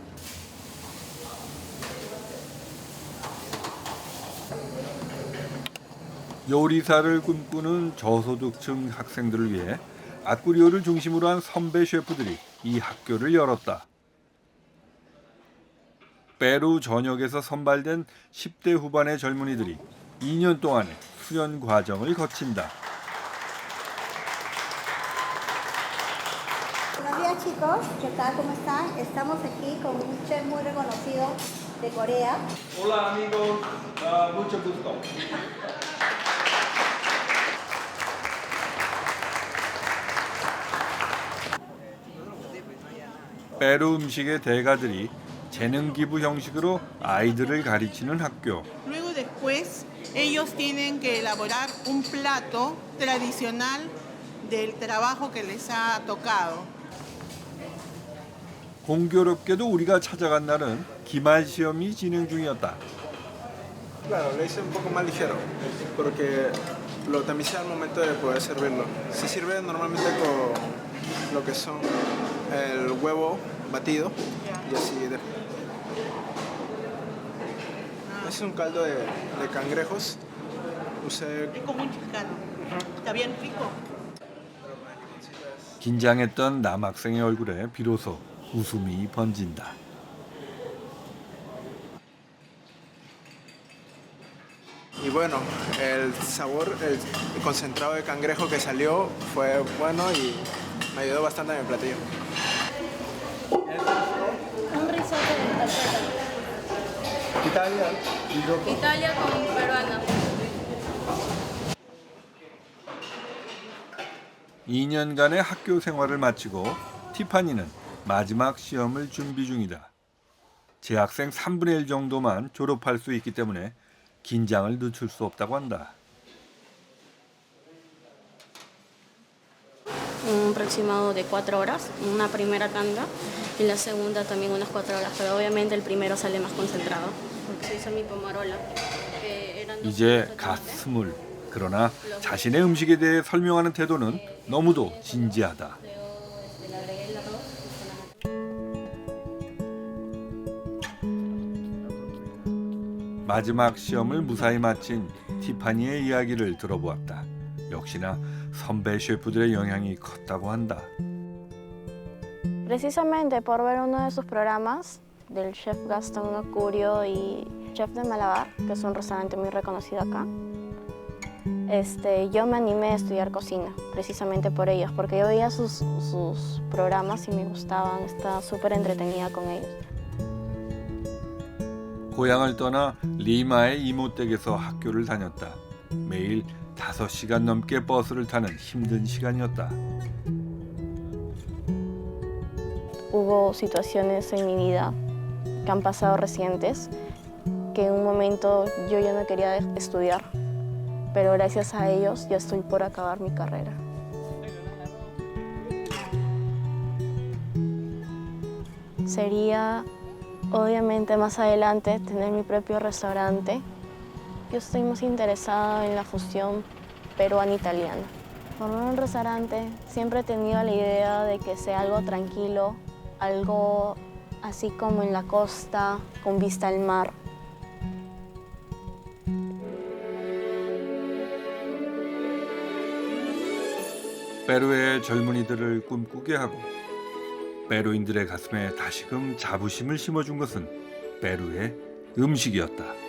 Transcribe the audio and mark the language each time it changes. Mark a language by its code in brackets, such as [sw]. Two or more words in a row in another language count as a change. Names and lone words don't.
[ko] 요리사를 꿈꾸는 저소득층 학생들을 위해 아쿠리오를 중심으로 한 선배 셰프들이 이 학교를 열었다. 페루 전역에서 선발된 10대 후반의 젊은이들이 2년 동안의 수련 과정을 거친다. [es] Buenos días chicos, ¿qué tal? ¿Cómo están? Estamos aquí con un chef muy reconocido de Corea. Hola amigos, mucho gusto. [ko] 페루 음식의 대가들이 재능 기부 형식으로 아이들을 가르치는 학교. [es] Luego después ellos tienen que elaborar un plato tradicional del trabajo que les ha tocado. [ko] 공교롭게도 우리가 찾아간 날은 기말 시험이 진행 중이었다. [es] Claro, lo hice un poco más ligero, porque lo tamicé al momento de poder servirlo. Se sirve normalmente con lo que son el huevo batido y así. Es un caldo de cangrejos. Usé... Es como un chilcano. Está bien rico. [ko] 긴장했던 남학생의 얼굴에 비로소 웃음이 번진다. [es] Y bueno, el sabor, el concentrado de cangrejo que salió fue bueno y me ayudó bastante en el platillo. Un risotto de tarteta. Italia con peruana. [ko] 2년간의 학교 생활을 마치고 티파니는 마지막 시험을 준비 중이다. 재학생 3분의 1 정도만 졸업할 수 있기 때문에 긴장을 늦출 수 없다고 한다. [es] Un aproximado de 4 horas, una primera tanda y la segunda también unas 4 horas, pero obviamente el primero sale más concentrado. Se hizo mi pomarola. [ko] 이제 갓 20. 그러나 자신의 음식에 대해 설명하는 태도는 너무도 진지하다. 마지막 시험을 무사히 마친 티파니의 이야기를 들어보았다. 역시나 선배 셰프들의 영향이 컸다고 한다. [es] Precisamente por ver uno de sus programas del chef Gastón Acurio y chef de Malabar, que es un restaurante muy reconocido acá, yo me animé a estudiar cocina, precisamente por ellos, porque yo veía sus programas y me gustaban, estaba súper entretenida con ellos. [ko] 고향을 떠나 리마의 이모댁에서 학교를 다녔다. 매일 5시간 넘게 버스를 타는 힘든 시간이었다. [es] Hubo situaciones en mi vida que han pasado recientes, que en un momento yo ya no quería estudiar, pero gracias a ellos ya estoy por acabar mi carrera. Sería, obviamente, más adelante tener mi propio restaurante. Yo estoy más interesada en la fusión peruana-italiana. Formar un restaurante, siempre he tenido la idea de que sea algo tranquilo, algo así como en la costa, con vista al mar. [ko] 페루의 젊은이들을 꿈꾸게 하고 페루인들의 가슴에 다시금 자부심을 심어준 것은 페루의 음식이었다.